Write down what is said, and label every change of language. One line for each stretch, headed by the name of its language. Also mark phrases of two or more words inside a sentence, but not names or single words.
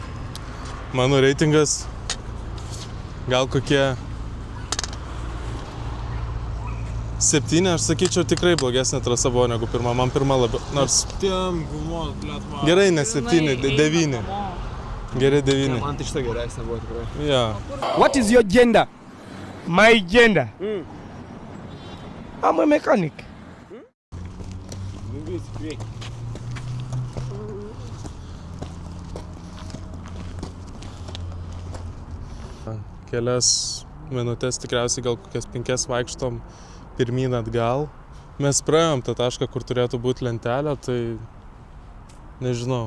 Lithuanian: Mano reitingas gal kokie 7, aš sakyčiau, tikrai blogesnė trasa buvo negu pirma. Man pirma labiau, nors Tiem gumon, blėt, man. gerai, ne 7, 9. Gerai 9. Man tai šitą geresnė buvo tikrai. Ja.
English: What is your gender? My gender? I'm a mechanic.
Lithuanian: Kelias minutės, tikriausiai gal kokias 5 vaikštom pirmyn atgal. Mes praėjom tą tašką, kur turėtų būti lentelė, tai nežinau.